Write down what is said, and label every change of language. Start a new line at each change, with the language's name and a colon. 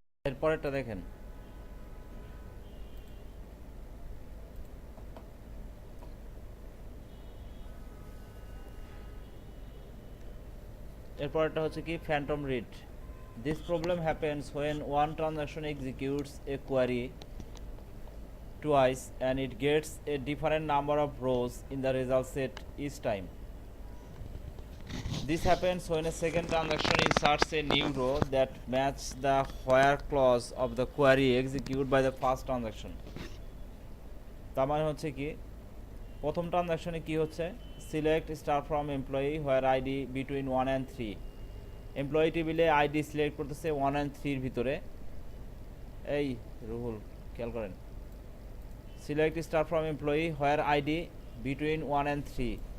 Bangla: এরপরেরটা দেখেন, এরপরেরটা হচ্ছে কি Phantom read.
English: This problem happens when one transaction executes a query twice and it gets a different number of rows in the result set each time. This happens when a second transaction inserts a new row that matches the where clause of the query executed by the first transaction.
Bangla: তার মানে হচ্ছে কি প্রথম ট্রানজাকশনে কি হচ্ছে,
English: Select star from employee where ID between 1 and 3।
Bangla: Employee টেবিলে ID select করতেছে 1 and 3 এর ভিতরে। এই রুহুল খেয়াল করেন,
English: Select star from employee where ID between 1 and 3।